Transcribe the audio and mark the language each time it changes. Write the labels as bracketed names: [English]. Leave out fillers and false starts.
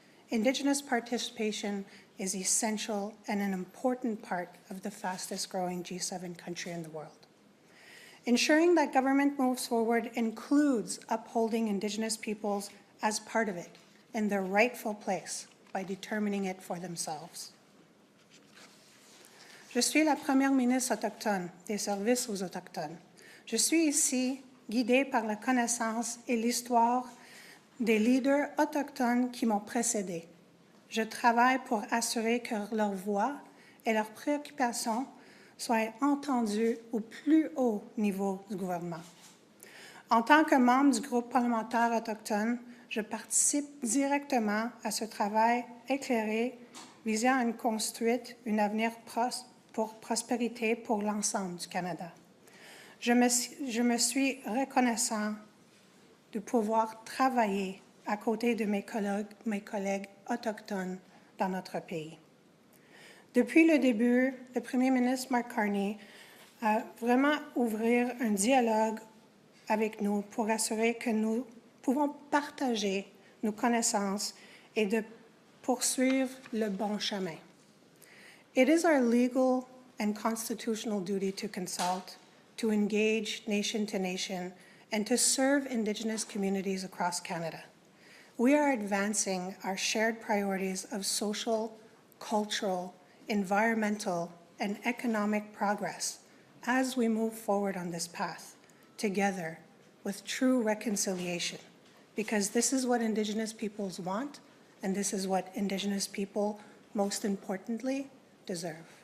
[English] Indigenous participation is essential and an important part of the fastest growing G7 country in the world. Ensuring that government moves forward includes upholding Indigenous peoples as part of it in their rightful place by determining it for themselves. [French] Je suis la première ministre autochtone des services aux Autochtones. Je suis ici guidée par la connaissance et l'histoire des leaders autochtones qui m'ont précédée. Je travaille pour assurer que leur voix et leurs préoccupations soient entendues au plus haut niveau du gouvernement. En tant que membre du groupe parlementaire autochtone, je participe directement à ce travail éclairé visant à construire un avenir pour prospérité pour l'ensemble du Canada. Je me suis reconnaissant de pouvoir travailler à côté de mes collègues autochtones dans notre pays. Depuis le début, le Premier ministre Mark Carney a vraiment ouvert un dialogue avec nous pour assurer que nous pouvons partager nos connaissances et de poursuivre le bon chemin. [English] It is our legal and constitutional duty to consult, to engage nation to nation, and to serve Indigenous communities across Canada. We are advancing our shared priorities of social, cultural, environmental, and economic progress as we move forward on this path, together with true reconciliation, because this is what Indigenous peoples want, and this is what Indigenous people, most importantly, deserve.